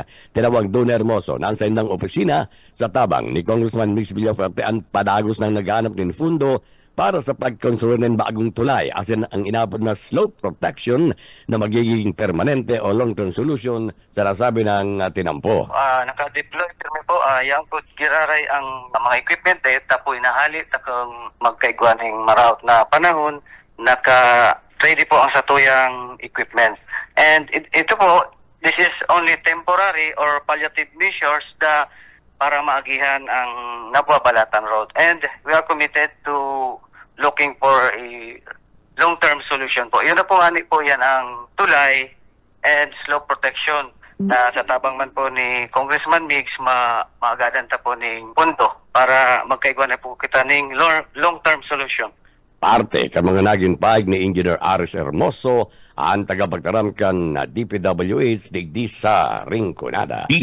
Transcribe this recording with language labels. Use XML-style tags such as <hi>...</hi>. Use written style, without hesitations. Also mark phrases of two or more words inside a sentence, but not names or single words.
<bik>Tinawag doon Hermoso na ang sendang opisina sa tabang ni Congressman Mix Villaferte ang padagos ng naghanap ng fundo para sa pagkonstruyo ng bagong tulay asin ang inabot na</bik> <en>slope protection</en> <bik>na magiging permanente o</bik> <en>long-term solution</en> <bik>sa nasabi ng tinampo. Naka-deploy kami po, yan po giraray ang mga equipment tapo inahali takong magkaigwaning maraot na panahon, ready po ang satuyang equipment. And ito po,</bik> <en>this is only temporary or palliative measures</en> <bik>para maagihan ang</bik> <en>Nababalatan Road. And we are committed to looking for a long-term solution po.</en> <bik>Yun na po, yan ang tulay and</bik> <en>slope protection</en> <bik>na sa tabang man po ni Congressman Mix maagadan ta po ng pundo para magkaigwa na po kita ng</bik> <en>long-term solution.</en> <bik>Parte ka mga naging paig ni Engineer Aris Hermoso ang tagapagtaram kan na DPWH digdi sa Rinconada.</bik>